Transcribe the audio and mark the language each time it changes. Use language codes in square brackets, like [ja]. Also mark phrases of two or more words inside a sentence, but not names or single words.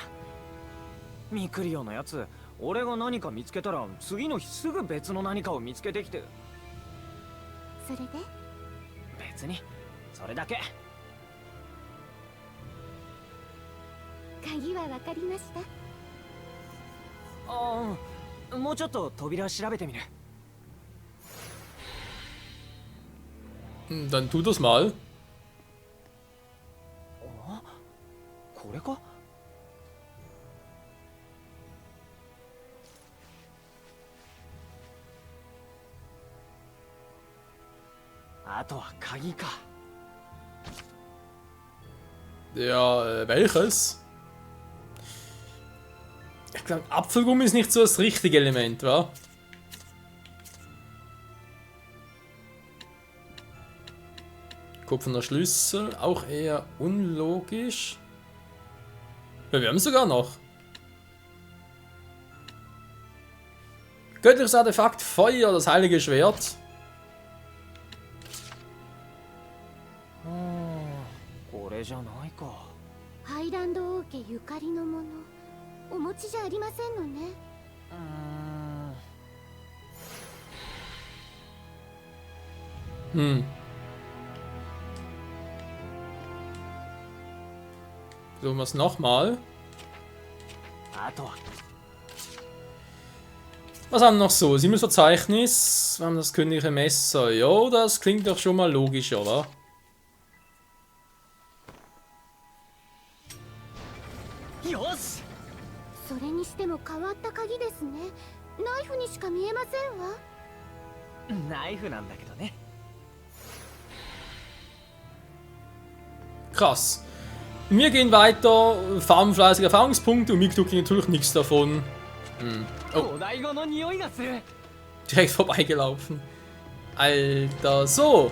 [ja] ミクリオのやつ、俺が何か見つけたら次の日すぐ別の何かを見つけてきて。それで？別にそれだけ。鍵は分かりました。ああ、もうちょっと扉調べてみる。 [de] Dann tu das mal. [ja] あ、これか？あとは鍵か。 [de] Ja, welches? Ich glaube, Apfelgummi ist nicht so das richtige Element, wa? Kupferner Schlüssel, auch eher unlogisch. Ja, wir haben sogar noch. Göttliches Artefakt, Feuer, das heilige Schwert. [ja] これじゃないか。ハイランド王家ゆかりのもの、お持ちじゃありませんのね。 [de] Versuchen wir es nochmal. Was haben wir noch so? Verzeichnis. Wir haben das königliche Messer. Ja, das klingt doch schon mal logisch, oder? Los! [ja] それにしても変わった鍵ですね。ナイフにしか見えませんわ。ナイフなんだけどね。 [de] Krass. Wir gehen weiter, farmen fleißige Erfahrungspunkte und Miklo kriegt natürlich nichts davon. Oh. Direkt vorbeigelaufen. Alter, so.